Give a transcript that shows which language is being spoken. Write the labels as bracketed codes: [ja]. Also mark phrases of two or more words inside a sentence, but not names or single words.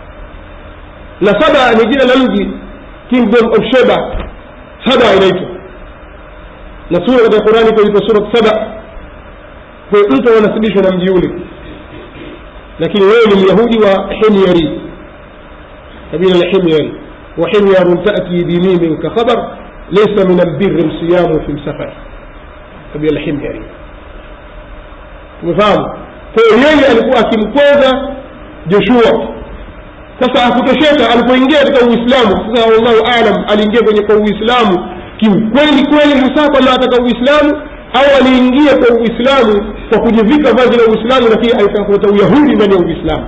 [sw] Na Saba ni jina la mji, [en] Kingdom of Sheba. [sw] Saba inaitwa, na sura ya Qur'ani kwa sura Saba. Kwa hiyo mtu anasibishwa na mji ule, lakini wewe ni Myahudi wa Himyari, kabila la Himyari. [ar] وحمير تأتي بميم كخبر ليس من البر الصيام في السفر, [sw] kabila la Himyari. Umefahamu? Kwa hiyo yeye alikuwa akimkweza Joshua. Sasa hakutosheka, alipoingia katika Uislamu, sasa [ar] والله أعلم [sw] aliingia kwenye kwa Uislamu kiukweli kweli hasa kama ataka Uislamu, au aliingia kwa Uislamu kwa kujivika vazi la Uislamu lakini alitafuta Uyahudi ndani ya Uislamu.